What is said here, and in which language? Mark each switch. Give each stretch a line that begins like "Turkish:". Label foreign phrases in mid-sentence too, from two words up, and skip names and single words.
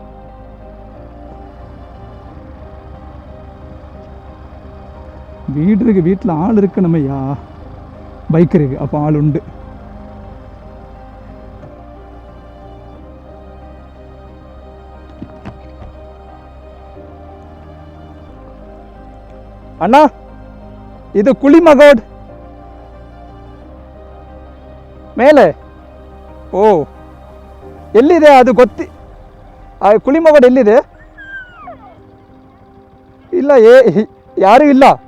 Tamil: வீடு இருக்கு, வீட்டில் ஆள் இருக்கு. நம்மையா பைக் இருக்கு, அப்போ ஆள் உண்டு. அண்ணா
Kannada: ಇದು ಕುಳಿಮಗೋಡ್ ಮೇಲೆ. ಓ ಎಲ್ಲಿದೆ ಅದು ಗೊತ್ತಿ? ಆ ಕುಳಿಮಗೋಡ್ ಎಲ್ಲಿದೆ? ಇಲ್ಲ ಯಾರೂ ಇಲ್ಲ.